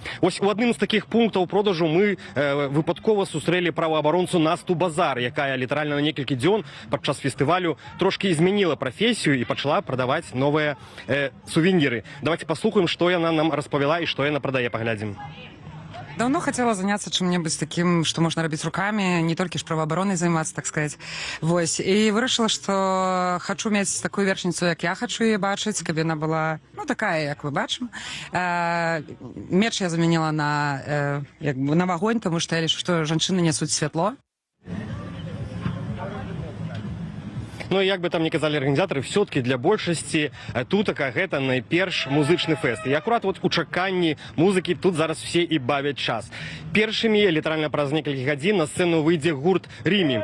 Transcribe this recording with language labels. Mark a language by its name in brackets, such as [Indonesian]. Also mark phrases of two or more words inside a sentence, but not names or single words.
[Belarusian] Вось у адным з такіх пунктаў продажу мы выпадкова сустрэлі праваабаронцу Насту Базар, якая літаральна на некалькі дзён падчас фестывалю трошкі змяніла прафесію і пачала прадаваць новыя сувеніры. Давайте паслухаем, што яна нам распавяла і што яна прадае, паглядзім. [Russian] Давно хотела заняться чем-нибудь таким, что можно робить руками, не только ж правообороной заниматься, так сказать. [Belarusian] Вось. [Russian] И вырашила, что хочу иметь такую вершницу, как я хочу ее бачить, каб она была, ну, такая, как вы бачим. Меч я заменила на огонь, потому что я лишу, что женщины несут светло. [Belarusian] Ну, як бы там не казалі арганізатары, все-таки для большасці «Тутака» гэта найперш музычны фэст. І акурат вот у чаканні музыкі тут зараз все і бавяць час. Першымі, літаральна праз некалькі гадзін, на сцэну выйдзе гурт «Рімі».